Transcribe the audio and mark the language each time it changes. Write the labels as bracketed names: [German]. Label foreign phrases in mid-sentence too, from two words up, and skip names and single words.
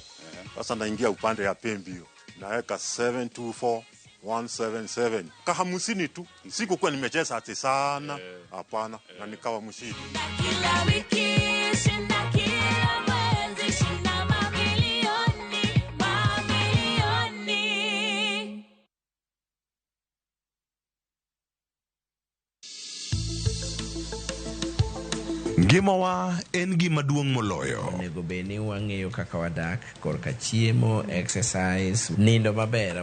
[Swahili] Sasa naingia upande ya Pembio. Naweka 724177. Kahamusini tu. Sikukuwa nimecheza ati sana. Hapana. Na nikawa mshindi. Kila wiki shinda kila mwezi shinda mamilioni. [Luo (Kenya and Tanzania)] Ngimawa en gima duong' moloyo. Onego beni wang'eyo kaka wadak, korka chiemo, exercise, nindo maber.